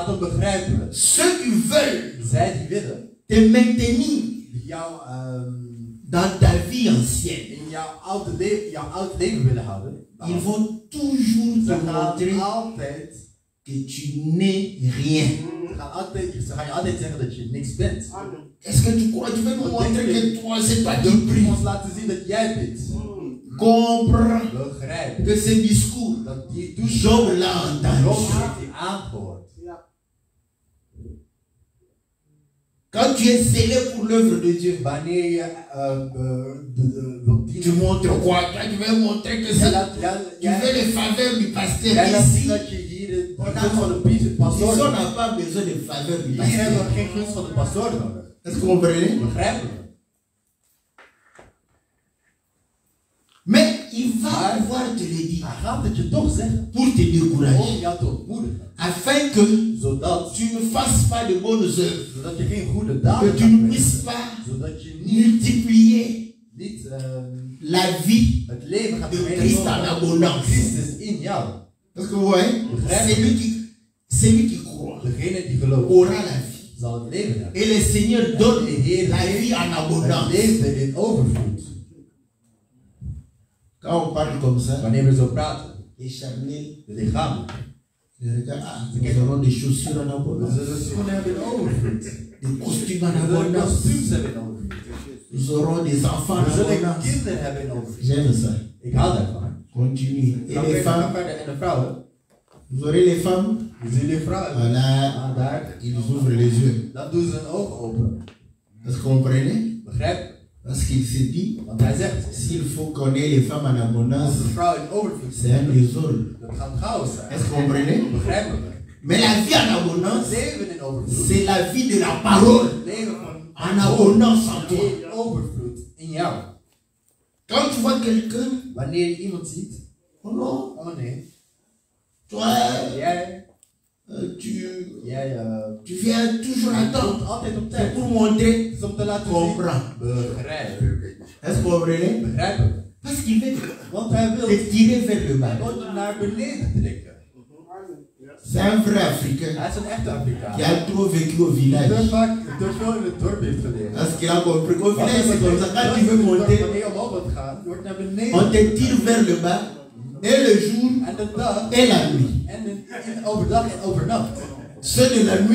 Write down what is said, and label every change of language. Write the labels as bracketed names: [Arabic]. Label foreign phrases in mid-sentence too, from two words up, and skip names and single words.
[Dutch] gaat ook begrijpen, [French] ceux qui veulent [Dutch] zij die willen, [French] te maintenir [Dutch] die jou [French] dans ta vie ancienne, [Dutch] in jouw oud leven willen houden, [French] ils vont toujours [Dutch] ze [French] te [Dutch] gaan [French] montrer [Dutch] altijd, [French] que tu n'es rien. [Dutch] ze gaan je altijd zeggen dat je niks bent. [French] Est-ce que tu crois, tu veux nous montrer que toi c'est toi qui [Dutch] Je [French] prie? [Dutch] moet ons laten zien dat jij bent. [French] Comprends [Dutch] Begrijp [French] que ce discours, [Dutch] dat die [French] Job l'a [Dutch] Job [French] entendu. [Dutch] heeft die aangehoord. [French] Quand tu es zélé pour l'œuvre de Dieu, [Dutch] Wanneer je wilt [French] tu [Dutch] dienen, [French] montres quoi? Toi, tu veux montrer que c'est tu veux les faveurs du pasteur. [Dutch] jij laat zien [French] Ici, [Dutch] dat je hier de gunst van de pastoor [French] ici on [Dutch] hebt. [French] n'a pas besoin de faveurs du [Dutch] Hier hebben [French] pasteur. [Dutch] we geen gunst van de pastoor nodig. [French] Est-ce que vous comprenez? [Dutch] Begrijpen we? [French] Mais il va pouvoir te le dire [Dutch] Hij gaat het je toch zeggen [French] pour te [Dutch] om [French] décourager, [Dutch] jou te ontmoedigen. [French] afin que [Dutch] Zodat [French] tu ne fasses pas de bonnes œuvres, [Dutch] zodat je geen goede [French] que [Dutch] daden [French] tu [Dutch] gaat [French] ne puisses [Dutch] verrichten. [French] pas [Dutch] Zodat je niet [French] multiplier la vie [Dutch] het leven gaat [French] de Christ en [Dutch] vermenigvuldigen. [French] abondance. [Dutch] Christus in jou. [French] Parce que vous voyez, celui qui croit [Dutch] Degene die gelooft [French] aura la vie. [Dutch] zal het leven hebben. [French] Et le Seigneur donne la vie en [Dutch] Het [French] abondance. [Dutch] leven in overvloed. [French] Quand on parle comme ça, [Dutch] Wanneer we zo praten, [French] les charnels, [Dutch] de lichaam. [French] je regarde, ah, nous avons des chaussures en [Dutch] We [French] abondance, [Dutch] zullen schoenen hebben in overvloed. [French] des costumes en [Dutch] We zullen [French] abondance. [Dutch] kostuums hebben in overvloed. [French] Nous aurons des enfants. [Dutch] We zullen kinderen hebben in overvloed. [French] J'aime ça. [Dutch] Ik hou daarvan. [French] Continue. Et [Dutch] Dan [French] les [Dutch] gaan [French] femmes? [Dutch] verder. En de vrouwen? [French] Vous aurez les femmes? [Dutch] We zien die vrouwen. [French] Voilà. [Dutch] Ah, daar. [French] Ils ouvrent les yeux. [Dutch] Dan doen ze hun ogen open. [French] Est-ce que vous comprenez? [Dutch] Begrijp? [French] Parce qu'il s'est dit, [Dutch] Want hij zegt, [French] s'il faut qu'on ait les femmes en abondance, [Dutch] als de vrouw in overvloed [French] c'est un désordre. [Dutch] dat gaat chaos zijn. [French] Est-ce que vous comprenez? [Dutch] Begrijpen we? [French] Mais la vie en abondance, [Dutch] Leven in overvloed. [French] c'est la vie de la parole [Dutch] Leven van [French] en abondance en toi. [Dutch] in overvloed in jou. [French] Quand tu vois quelqu'un, [Dutch] Wanneer je iemand ziet, [French] oh non, [Dutch] oh nee, [French] toi, [Dutch] jij [French] tu viens toujours à temps. [Dutch] komt altijd op [French] C'est [Dutch] tijd. [French] pour montrer, [Dutch] Het is om te laten zien. [French] comprends. [Dutch] Begrijpen. [French] Est-ce que vous comprenez? [Dutch] Begrijpen. [French] Parce qu'il veut [Dutch] Want hij wil [French] te tirer vers le bas. [Dutch] je naar beneden trekken. [French] C'est un vrai Africain [Dutch] Hij is een echte Afrikaan. [French] qui a trop vécu au [Dutch] Te [French] village. [Dutch] veel in het dorp heeft geleerd. [French] Parce qu'il a compris qu'au village, c'est comme ça. Quand tu veux monter, [Dutch] Wanneer je omhoog wilt gaan, je wordt naar [French] on [Dutch] beneden. [French] te tire vers le bas, et le jour, [Dutch] En de dag, [French] et la nuit. [Dutch] en overdag en overnacht. [French] Ceux de la nuit,